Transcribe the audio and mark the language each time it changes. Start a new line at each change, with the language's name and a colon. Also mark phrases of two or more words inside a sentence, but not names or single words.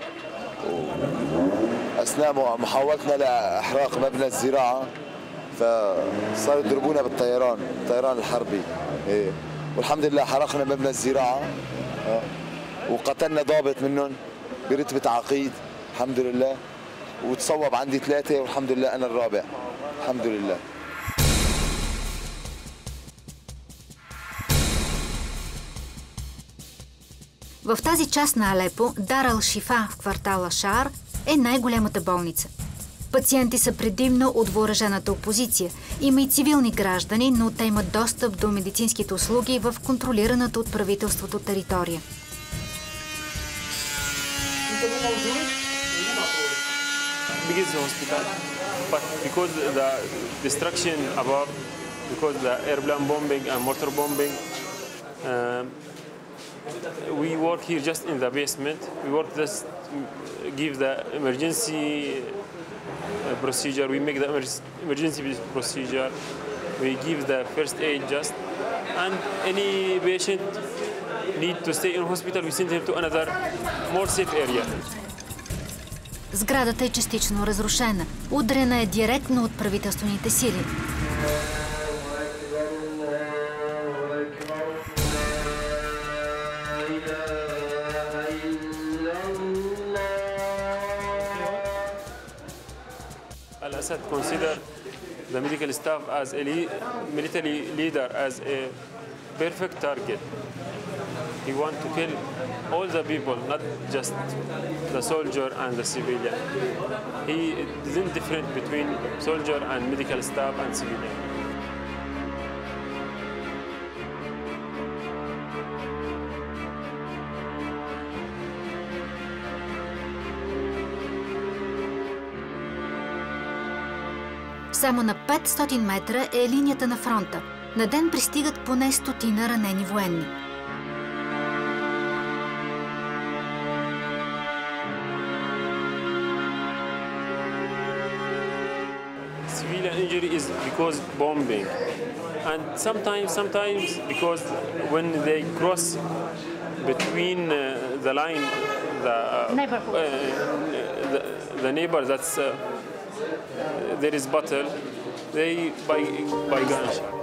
Arabic: أثناء محاولتنا لإحراق مبنى الزراعة فصاروا يضربونا بالطيران، الطيران الحربي. والحمد لله حرقنا مبنى الزراعة وقتلنا ضابط منهم برتبة عقيد الحمد لله، وتصوب عندي 3 والحمد لله أنا الرابع الحمد لله.
Bulgarian: В тази част на Алепо, Дар Ал-Шифа в квартала Шаар е най-голямата болница. Пациенти са предимно от въоръжената опозиция. Има и цивилни граждани, но те имат достъп до медицинските услуги в контролираната от правителството територия.
English: Biggest hospital, but because the destruction above, because the airplane bombing and mortar bombing, we work here just in the basement. We work just give the emergency procedure. We make the emergency procedure. We give the first aid just, and any patient need to stay in hospital, we send him to another more safe area.
Bulgarian: Сградата е частично разрушена. Удрена е директно от правителствените сили.
English: Al-Assad consider the medical staff as a military leader as a perfect target. He wants to kill all the people, not just the soldier and the civilian. He isn't different between soldier and medical staff and civilian.
Bulgarian: Само на 500 метра е линията на фронта. На ден пристигат поне 100 ранени военни.
English: Civilian injury is because bombing, and sometimes because when they cross between the line, the neighbor that's there is battle, they by gunshot.